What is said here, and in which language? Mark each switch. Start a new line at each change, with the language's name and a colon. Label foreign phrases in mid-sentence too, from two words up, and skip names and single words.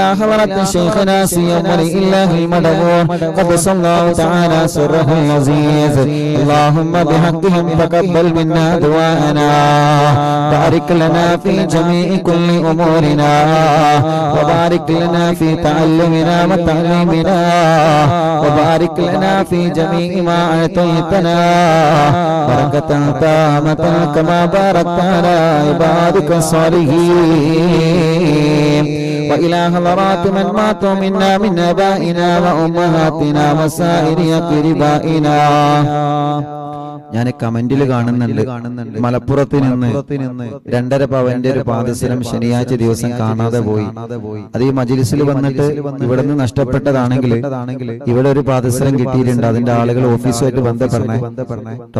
Arabic: حضرة شيخنا سيد ولي الله المدبور قدس الله تعالى سره العزيز اللهم بحقهم تقبل منا دعاءنا بارك لنا في جميع كل أمورنا وبارك لنا في تعلمنا وتعليمنا وبارك لنا في جميع ما أعطيتنا بركة تامة كما باركت على عبادك الصالحين وإلى حضرات من ماتوا منا من آبائنا وأمهاتنا وسائر أقربائنا
Malayalam: ഞാൻ കമന്റിൽ കാണുന്നുണ്ട് മലപ്പുറത്ത് നിന്ന് 2.5 പവന്റെ ഒരു പാദസരം ശനിയാഴ്ച ദിവസം കാണാതെ പോയി. അത് ഈ മജ്‌ലിസിൽ വന്നിട്ട് ഇവിടെ നിന്ന് നഷ്ടപ്പെട്ടതാണെങ്കിൽ ഇവിടെ ഒരു പാദസരം കിട്ടിയിട്ടുണ്ട്. അതിന്റെ ആളുകൾ ഓഫീസുമായിട്ട് ബന്ധപ്പെടണേ കേട്ടോ.